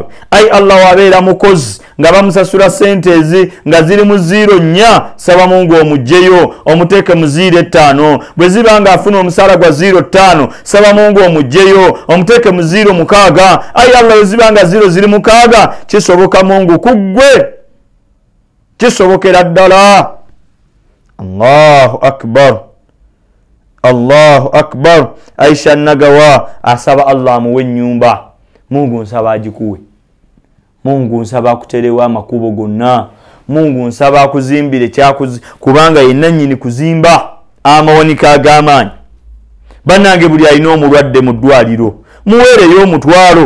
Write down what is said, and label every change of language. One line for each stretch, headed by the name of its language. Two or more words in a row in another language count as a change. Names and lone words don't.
Ganda: ayi Allah wabeera mukozi nga bamusasula sente ezi nga ziri mu 0.4 saba Mungu omugjeyo omuteeke mu 0.5. bwe ziba nga afuna omusaala gwa 0.5 saba Mungu omugjeyo omuteeke mu 0.6. ayi Allah bwe ziba nga 0 ziri mu 6 kisoboka Mungu kuggwe kisobokera ddala.
Arabic: الله أكبر الله أكبر.
Ganda: Aisha Nagawa asaba Allah amuwe ennyumba. Mungu nsaba agikuwe. Mungu nsaba akuterewa amakubo gonna. Mungu nsaba akuzimbire kubanga yenna nnyini kuzimba amawanika ag'amaanyi. Bannange buli alina omulwadde mu ddwaliro muweereyo omutwalo.